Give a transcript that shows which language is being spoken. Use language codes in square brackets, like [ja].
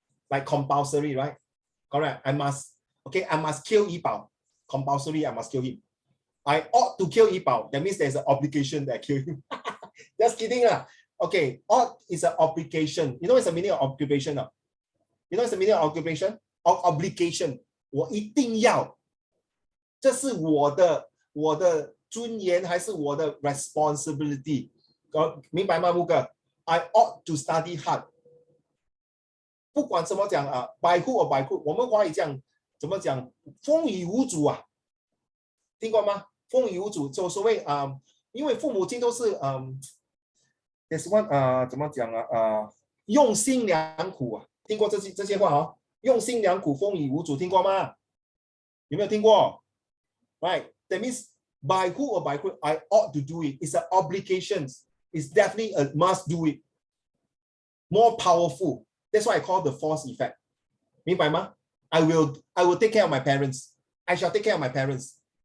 [en] Like compulsory, right? Correct. I must kill Yibao. Compulsory, I must kill him. I ought to kill Yibao. That means there's an obligation that I kill him. Just kidding lah. Okay, ought is an obligation. You know what's the meaning of occupation now? You know what's the meaning of occupation? Of obligation. [zh] 我一定要。这是我的尊严还是我的 responsibility？明白吗，木哥 [en] ？I ought to study hard。 [zh] 不管怎么讲 [en] by hook or by crook， [zh] 我们华语讲怎么讲？风雨无阻啊，听过吗？风雨无阻，就所谓因为父母亲都是 [en] there's one [zh] 怎么讲用心良苦啊，听过这些话用心良苦，风雨无阻，听过吗？有没有听过 [en] ？Right, that means by hook or by crook, I ought to do it. It's an obligation. It's definitely a must do it. More powerful. That's why I call the force effect. [zh] 明白吗？ [en] I will take care of my parents. I shall take care of my parents.